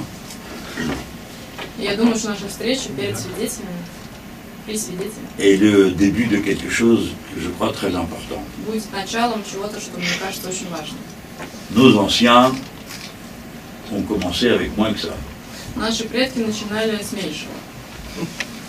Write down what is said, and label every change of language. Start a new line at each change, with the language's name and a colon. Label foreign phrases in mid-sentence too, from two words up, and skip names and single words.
Russian: И я думаю, что наша встреча перед свидетелями, при свидетелях,
French: est le début de quelque chose que je crois très important.
Russian: будет началом чего-то, что мне кажется очень важным.
French: Nos anciens ont commencé avec moins que ça.
Russian: Наши предки начинали с меньшего.